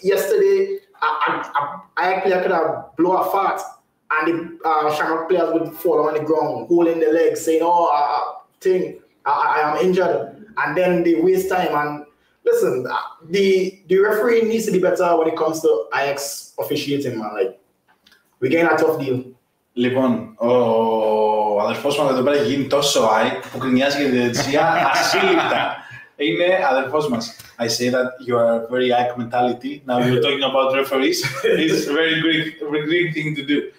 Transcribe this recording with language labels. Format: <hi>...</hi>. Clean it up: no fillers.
<en>Yesterday, AEK player could have blown a fart and the Shamrock players would fall on the ground, holding their legs, saying, I am injured. And then they waste time. And listen, the referee needs to be better when it comes to AEK's officiating, man. Like, we're getting a tough deal.</en> <el>Λοιπόν, ο αδερφός μου εδώ πέρα έχει γίνει τόσο AI που κρινιάζει για τη διαιτησία ασύλληπτα. Είναι αδερφός μας.</el> <en>I say that you are very AEK mentality. Now you're talking about referees. It's a very Greek thing to do.</en>